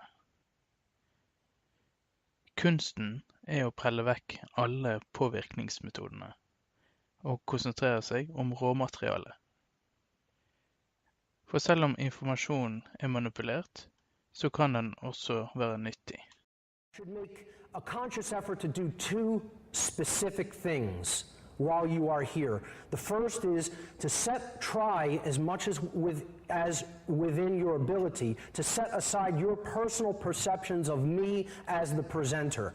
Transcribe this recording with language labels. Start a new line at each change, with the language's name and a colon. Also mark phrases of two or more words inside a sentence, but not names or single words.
Norwegian: Kunsten er å prelle vekk alle påvirkningsmetodene og konsentrere seg om råmaterialet. For selv om informasjonen er manipulert, så kan den også være nyttig.
English: Should make a conscious effort to do two specific things while you are here. The first is to try as much as within your ability to set aside your personal perceptions of me as the presenter.